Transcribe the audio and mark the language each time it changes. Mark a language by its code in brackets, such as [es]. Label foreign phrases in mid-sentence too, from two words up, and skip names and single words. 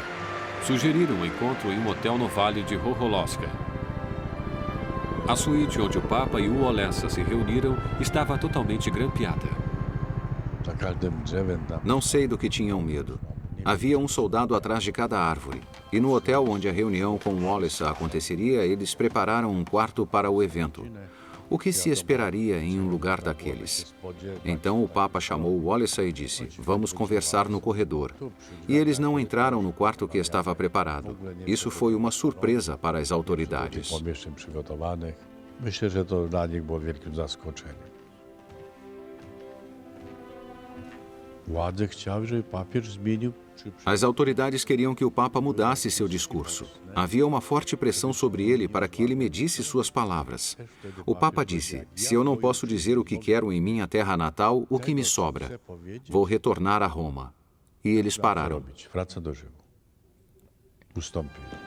[pt] Sugeriram um encontro em um hotel no Vale de Roholowska. A suíte onde o Papa e o Wałęsa se reuniram estava totalmente grampeada. [pl] Za każdym drzewem tam. [pt] Não sei do que tinham medo. Havia um soldado atrás de cada árvore. E no hotel onde a reunião com Wałęsa aconteceria, eles prepararam um quarto para o evento. O que se esperaria em um lugar daqueles? Então o Papa chamou Wałęsa e disse: vamos conversar no corredor. E eles não entraram no quarto que estava preparado. Isso foi uma surpresa para as autoridades. [pl] Pomieszczeń przygotowanych. Myślę, że to dla nich było wielkim zaskoczeniem. Władze chciały, żeby papież zmienił [pt] As autoridades queriam que o Papa mudasse seu discurso. Havia uma forte pressão sobre ele para que ele medisse suas palavras. O Papa disse: se eu não posso dizer o que quero em minha terra natal, o que me sobra? Vou retornar a Roma. E eles pararam. [pl] Wraca do Rzymu. Ustąpili.